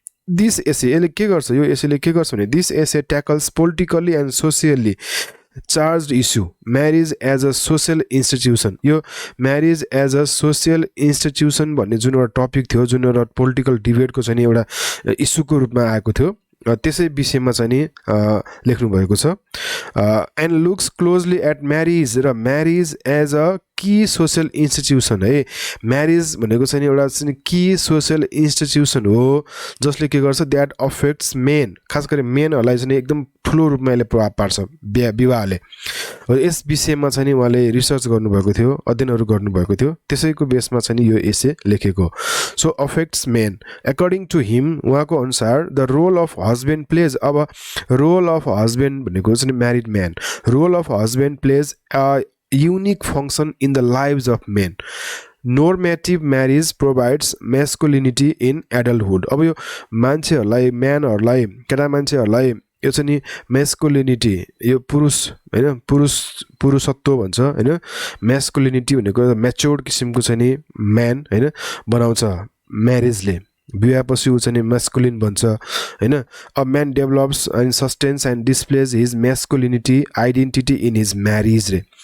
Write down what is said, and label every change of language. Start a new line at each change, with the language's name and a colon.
English: this essay
Nepali: यसले के गर्छ, यो एसेले के गर्छ भने
English: This essay tackles politically and socially charge issue marriage as a social institution.
Nepali: यो marriage as a social institution भन्ने जुन एउटा टपिक थियो, जुन एउटा पोलिटिकल डिबेटको चाहिँ एउटा इस्युको रूपमा आएको थियो, त्यसै विषयमा चाहिँ नि लेख्नु भएको छ।
English: And looks closely at marriage, र marriage as a key social institution है।
Nepali: म्यारिज भनेको चाहिँ एउटा चाहिँ की सोशल इन्स्टिट्युसन हो जसले के गर्छ,
English: that affects men,
Nepali: खास गरी मेनहरूलाई चाहिँ एकदम ठुलो रूपमा यसले प्रभाव पार्छ विवाहले। यस विषयमा चाहिँ उहाँले रिसर्च गर्नुभएको थियो, अध्ययनहरू गर्नुभएको थियो, त्यसैको बेसमा चाहिँ यो एसे लेखेको।
English: so affects men according to him,
Nepali: उहाँको अनुसार
English: the role of husband plays,
Nepali: अब रोल अफ हस्बेन्ड भनेको चाहिँ married man,
English: Role of husband plays a unique function in the lives of men. Normative marriage provides masculinity in adulthood.
Nepali: अब यो मान्छेहरूलाई, म्यानहरूलाई, केटा मान्छेहरूलाई यो चाहिँ नि मेस्कुलिनिटी, यो पुरुष हैन, पुरुषत्व भन्छ हैन, मेस्कुलिनिटी भनेको म्याच्योर्ड किसिमको चाहिँ नि म्यान हैन बनाउँछ म्यारेजले। विवाहपछि ऊ चाहिँ मेस्कुलिन भन्छ हैन।
English: A man develops and sustains and displays his masculinity identity in his marriage रे।